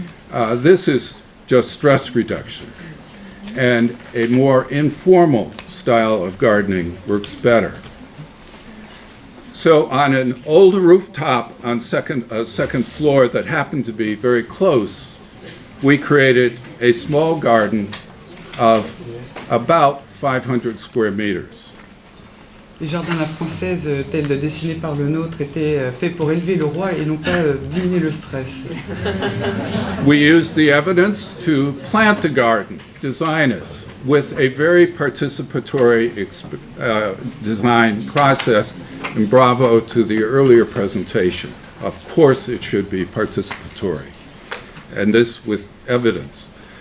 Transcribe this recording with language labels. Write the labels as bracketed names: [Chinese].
[English] This is just stress reduction. And a more informal style of gardening works better. So on an old rooftop on a second floor that happened to be very close, we created a small garden of about 500 square meters. [French] Les jardins à la française, tels dessinés par le nôtre, étaient faits pour élever le roi et non pas diminuer le stress. [English] We used the evidence to plant the garden, design it, with a very participatory design process, and bravo to the earlier presentation. Of course it should be participatory, and this with evidence.